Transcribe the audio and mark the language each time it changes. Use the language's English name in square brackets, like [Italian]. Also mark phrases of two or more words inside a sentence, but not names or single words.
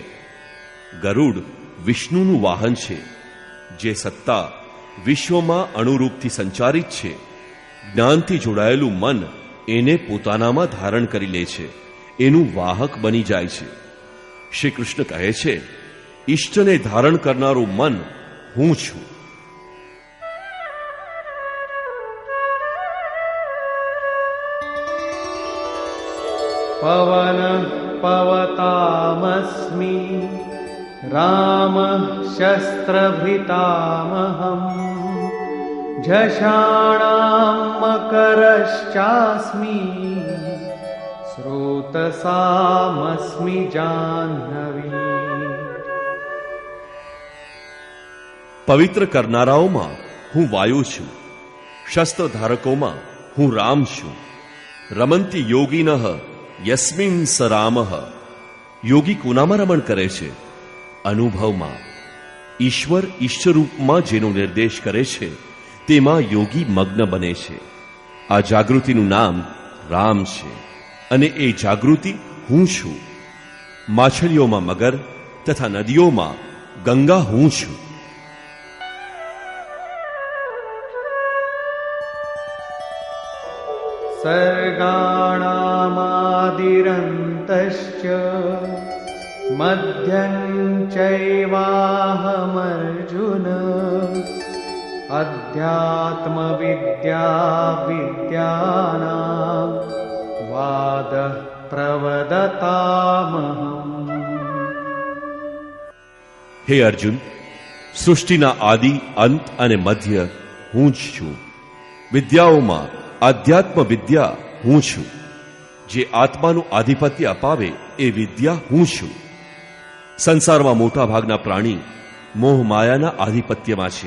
[Gujarati] ગરુડ વિષ્ણુનું વાહન છે, જે સત્તા વિશ્વમાં અણુરૂપથી સંચારિત છે. જ્ઞાનથી જોડાયેલું મન એને પોતાનામાં ધારણ કરી લે છે, એનું વાહક બની જાય છે. શ્રી કૃષ્ણ કહે છે, ઈષ્ટને ધારણ કરનારું મન હું છું. [Sanskrit] पवनः पवतामस्मि रामः शस्त्रभृतामहम् झषाणां मकरश्चास्मि स्रोतसामस्मि जाह्नवी. [Gujarati] પવિત્ર કરનારાઓમાં હું વાયુ છું. શસ્ત્ર ધારકોમાં હું રામ છું. [Sanskrit] રમંતી યોગિનઃ યસ્મિન સ રામઃ. [Gujarati] યોગી કોનામાં રમણ કરે છે? અનુભવમાં. ઈશ્વર ઈશ્વરૂપમાં જેનો નિર્દેશ કરે છે તેમાં યોગી મગ્ન બને છે. આ જાગૃતિનું નામ રામ છે અને એ જાગૃતિ હું છું. માછલીઓમાં મગર તથા નદીઓમાં ગંગા હું છું. [Sanskrit] सर्गाणामादिरन्तश्च मध्यं चैवाहमर्जुन अध्यात्मविद्या विद्यानां वादः प्रवदतामहम्. [Gujarati] હે અર્જુન, સૃષ્ટિના આદિ, અંત અને મધ્ય હું જ છું. વિદ્યાઓમાં આધ્યાત્મ વિદ્યા હું છું. જે આત્માનું આધિપત્ય અપાવે એ વિદ્યા હું છું. સંસારમાં મોટા ભાગના પ્રાણી મોહ માયાના આધિપત્યમાં છે.